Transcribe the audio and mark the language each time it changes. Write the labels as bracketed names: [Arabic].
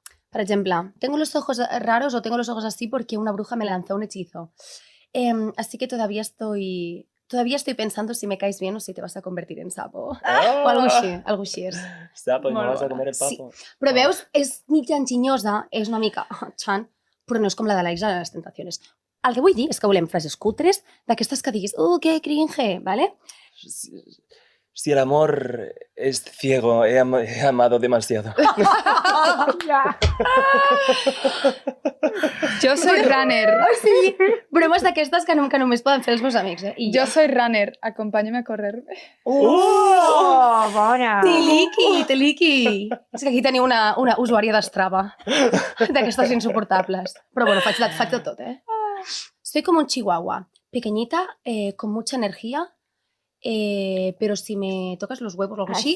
[Spanish] Por ejemplo, tengo los ojos raros o tengo los ojos así porque una bruja me lanzó un hechizo. Así que todavía estoy pensando si me caes bien o si te vas a convertir en sapo. [Catalan] O algo així és. [Spanish] Sapo, no [Catalan] Molt [Spanish] vas a [Catalan] bona. [Spanish] comer el papo. [Catalan] Però veus, és mitja enginyosa, és una mica xan, però no és com la de la Isla de les Tentaciones. El que vull dir és que volem frases cutres d'aquestes que diguis, que cringe, ¿vale? [Spanish] Si el amor es ciego, he amado demasiado. [Catalan] Ja. [Spanish] Jo soy runner. [Catalan] Sí, bromes d'aquestes que només poden fer els meus amics, I [Spanish] Jo soy runner. Acompáñame a correr. [Catalan] Oh, bona! Teliki! És que aquí teniu una usuària d'Strava, d'aquestes insoportables. Però bueno, faig de tot, [Spanish] Soy como un chihuahua, pequeñita, con mucha energía, pero si me tocas los huevos o algo así,